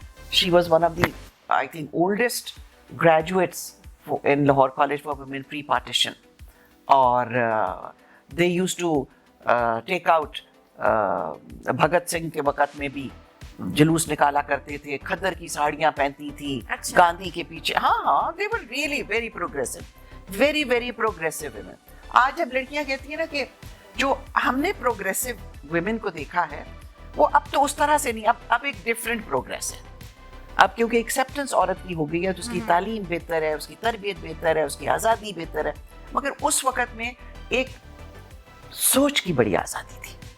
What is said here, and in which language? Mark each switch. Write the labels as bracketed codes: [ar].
[en] She was one of the I think oldest graduates in Lahore college for women pre partition. [ur] اور [en] they use to take out, [ur] Bhagat Singh کے وقت میں بھی جلوس نکالا کرتے تھے, کھدر کی ساڑیاں پہنتی تھی گاندھی کے پیچھے. [en] ہاں they were really very progressive, very very progressive women. [ur] آج جب لڑکیاں کہتی ہیں نا کہ جو ہم نے پروگریسو ویمن کو دیکھا ہے وہ اب تو اس طرح سے نہیں, اب ایک ڈفرینٹ پروگریس ہے. اب کیونکہ ایکسیپٹنس عورت کی ہو گئی ہے تو اس کی تعلیم بہتر ہے, اس کی تربیت بہتر ہے, اس کی آزادی بہتر ہے. مگر اس وقت میں ایک سوچ کی بڑی آزادی تھی.